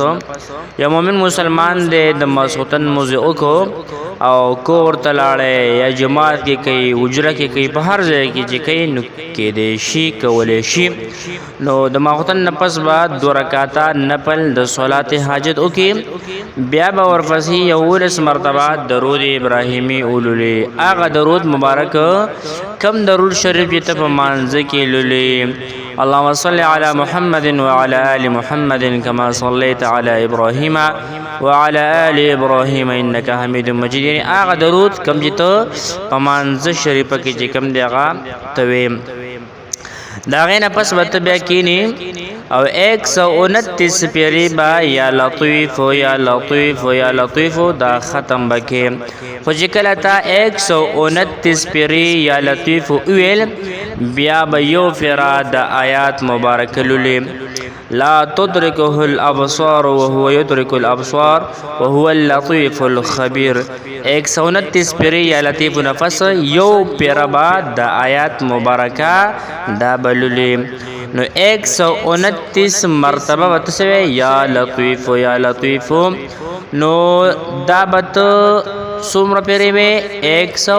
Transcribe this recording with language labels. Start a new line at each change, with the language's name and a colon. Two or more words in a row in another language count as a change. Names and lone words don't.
Pashto: یو مومن مسلمان دی د ماسخوتن مونځ وکړو او کور ته لاړی یا جماعت کې کوي، حجره کې کوي، په هر ځای کې چې کوي نو کیدی شي کولی شي. نو د ماسخوتن نه پس به 2 رکعاته نفل د صلات حاجت وکړي. بیا به ورپسې 11 مرتبه درود ابراهیمي ولولي. هغه درود مبارک کم درود شریف چې ته په مانځه کې لولي.
Arabic: اللهم صل على محمد وعلى آل محمد كما صليت على إبراهيم وعلى آل إبراهيم إنك حميد مجيد.
Pashto: یعنی هغه درود کم چې ته په مانځه شریفه کې چې کم دی هغه ته ویم. د هغې نه پس به ته بیا کښېني او 129 پیرې به
Arabic: یا لطیف یا لطیف یا لطیف
Pashto: دا ختم به کې. خو چې کله تا 129 پیرې
Arabic: یا لطیف
Pashto: وویل بیا به یو پیره د آیات مبارکه لولي.
Arabic: لا تدركه الابصار وهو يدرك الابصار وهو اللطيف الخبير.
Pashto: 129 پیرې
Arabic: یا لطیف
Pashto: نفس یو پیره به د آیات مبارکه دا بلولي. نو 129 مرتبه به ته
Arabic: یا لطیف یا لطیف.
Pashto: نو دا به ته څومره پیرې وې؟